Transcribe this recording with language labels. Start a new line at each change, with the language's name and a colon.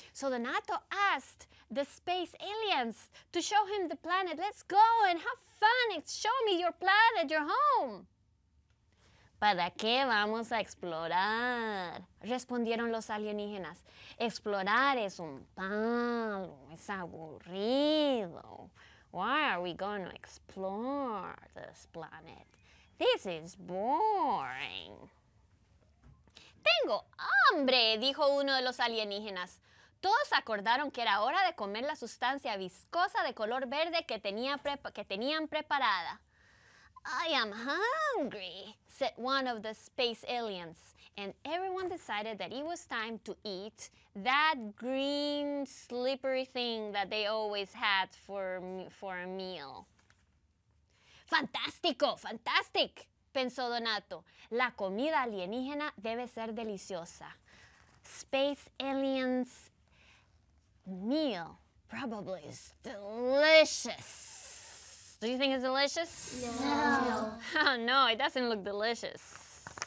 English: So Donato asked the space aliens to show him the planet. Let's go and have fun. Show me your planet, your home.
Spanish: ¿Para qué vamos a explorar?, respondieron los alienígenas. Explorar es un palo, es aburrido.
English: Why are we going to explore this planet? This is boring.
Spanish: Tengo hambre, dijo uno de los alienígenas. Todos acordaron que era hora de comer la sustancia viscosa de color verde que tenían preparada.
English: I am hungry, said one of the space aliens, and everyone decided that it was time to eat that green slippery thing that they always had for a meal.
Spanish: ¡Fantástico! ¡Fantastic!, pensó Donato. La comida alienígena debe ser deliciosa.
English: Space aliens' meal probably is delicious. Do you think it's delicious? No. Oh, no, it doesn't look delicious.